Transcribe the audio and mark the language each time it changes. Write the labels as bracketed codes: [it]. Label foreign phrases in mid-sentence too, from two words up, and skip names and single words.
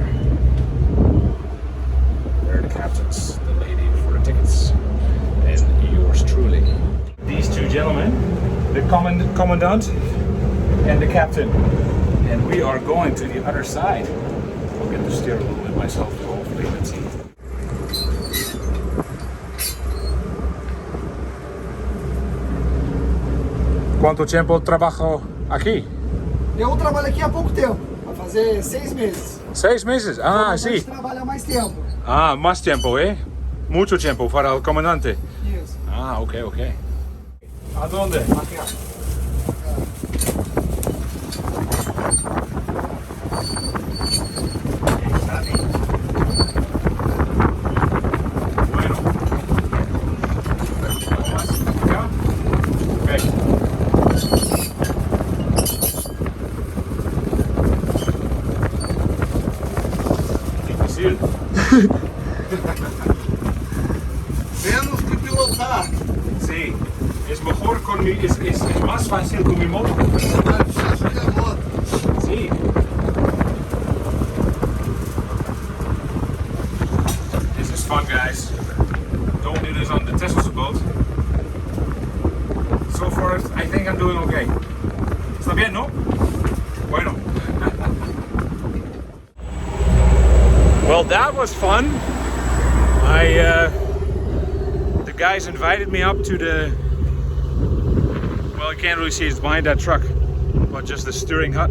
[en] There are the captains, the lady for the tickets, and yours truly. These two gentlemen, the commandant and the captain. And we are going to the other side. I'll get to steer a little bit myself, so hopefully, let's see. [pt] Quanto tempo trabajo aqui? Eu trabalho aqui há pouco tempo, vai fazer 6 meses. 6 meses? Ah, sim. Trabalha mais tempo. [es] Ah, más tiempo, eh? Mucho tiempo para el comandante. [pt] Isso. [es] Ah, ok, ok. ¿A dónde? [pt] Aqui, ó. [es] Bueno. ¿Ya? Ok. Difícil. Menos que pilotar. Sí. Es mejor con mi... Es más fácil con mi moto. Sí. [en] This is fun, guys. Don't do this on the Tesla's boat. So far, I think I'm doing okay. [es] ¿Está bien, no? Bueno. [en] Well, that was fun. The guys invited me up to the... Well, you can't really see it's behind that truck, but just the steering hut.